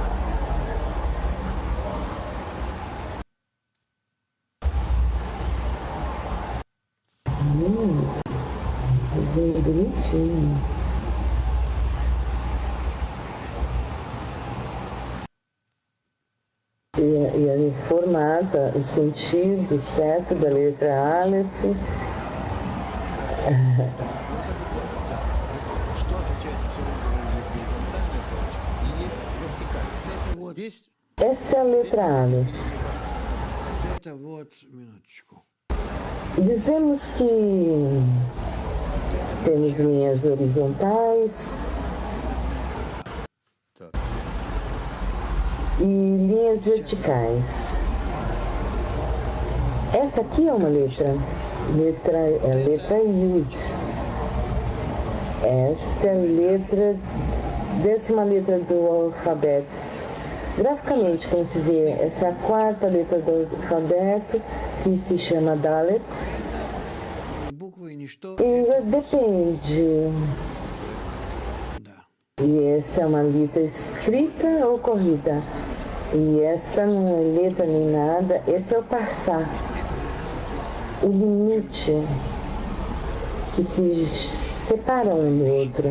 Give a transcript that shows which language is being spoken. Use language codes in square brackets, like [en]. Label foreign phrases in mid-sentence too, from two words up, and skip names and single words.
[pt] Desenho bonitinho. E ali formata o sentido certo da letra Aleph. [ru] Что означает все время, есть горизонтальная палочка и есть вертикальная. Здесь [pt] Esta é a letra Aleph. [ru] Это вот, минуточку. [pt] Dizemos que temos linhas horizontais [ru] так. [pt] e linhas verticais. Essa aqui é uma letra a letra Yud. Esta é a letra, 10ª letra do alfabeto. Graficamente, como se vê, essa é a 4ª letra do alfabeto, que se chama Dalet. [ru] Буквы ничто. [pt] E depende. [ru] Да. [pt] E essa é uma letra escrita ou corrida. E esta não é letra nem nada. Esse é o passar. O limite que se separa um do outro.